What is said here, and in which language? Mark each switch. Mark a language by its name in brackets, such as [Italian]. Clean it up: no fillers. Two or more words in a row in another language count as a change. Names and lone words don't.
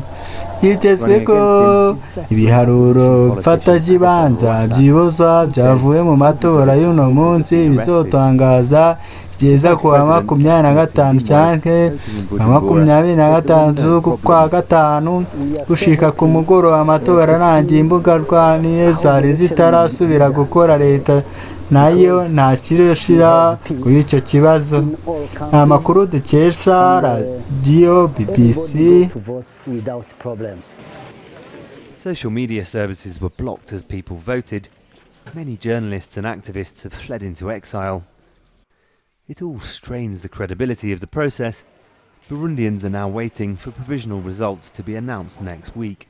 [Rundi] Hitezwe ko ibiharuro mfatakibanza by'ibibazo byavuye mu matora y'uno munsi bizotangaza kugeza ku wa 25 cyangwa 26 z'ukwa gatanu gushika ku mugoroba amatora arangiye. Imbuga rwaniye zari zitarasubira gukora, leta nayo nta kiroshira kuri icyo kibazo. Amakuru dukesha radio BBC. [English] Social media services were blocked as people voted. Many journalists and activists have fled into exile. It all strains the credibility of the process. Burundians are now waiting for provisional results to be announced next week.